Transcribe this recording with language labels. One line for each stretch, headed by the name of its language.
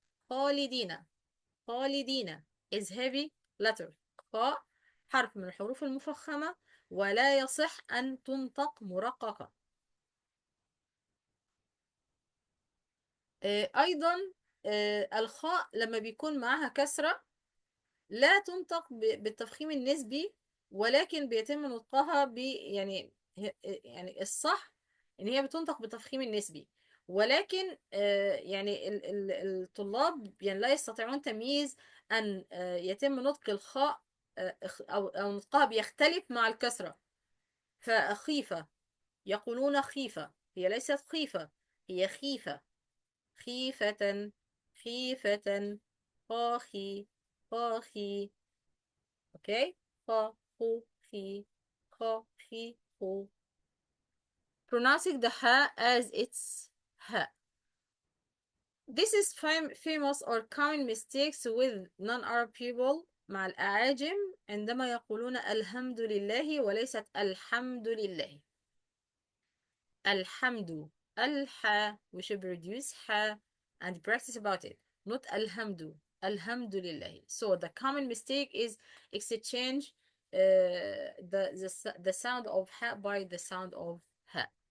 English: خالدين is heavy letter.
Arabic: خ حرف من الحروف المفخمة ولا يصح أن تنطق مرققة. أيضا الخاء لما بيكون معها كسرة لا تنطق بالتفخيم النسبي، ولكن بيتم نطقها يعني الصح ان هي بتنطق بالتفخيم النسبي، ولكن يعني الطلاب يعني لا يستطيعون تمييز ان يتم نطق الخاء او نطقها بيختلف مع الكسرة. فخيفة يقولون خيفة، هي ليست خيفة هي خيفة. خيفة خيفة. خاخي خاخي. Okay. خا خو خي خا خي خو.
English: pronouncing the ha as its ha. This is famous or common mistakes with non-Arab people
Arabic: مع الأعاجم عندما يقولون الحمد لله وليست الحمد لله. الحمد الحا
English: we should produce ha and practice about it, not
Arabic: الحمد. الحمد لله.
English: So the common mistake is exchange the sound of ha by the sound of ha.